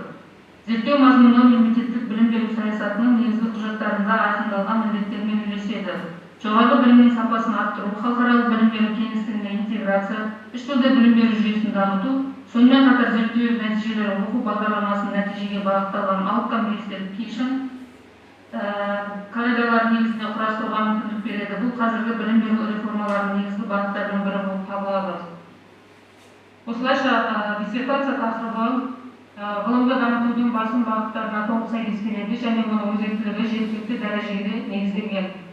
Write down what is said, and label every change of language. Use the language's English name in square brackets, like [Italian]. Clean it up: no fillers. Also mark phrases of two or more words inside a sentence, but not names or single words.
[Kazakh] Зерттеу мазмұны мемлекеттік білім беру саясатының негізгі құжаттарында айқындалған міндеттермен үйлеседі. Жоғарғы білімнің сапасын арттыру, халықаралық білім беру кеңістігіне интеграция, үш тілді білім беру жүйесін дамыту, сонымен қатар зерттеу нәтижелері оқу бағдарламасының нәтижеге бағытталған [English] outcome-based education [Kazakh] қағидалар негізінде құрастыруға мүмкіндік береді. Бұл қазіргі білім беру реформаларының негізгі бағыттарының бірі болып табылады. Осылайша диссертация тақырыбы ғылымды дамытудың басым бағыттарына толық сәйкес келеді және оның өзектілігі жеткілікті дәрежеде негізделген.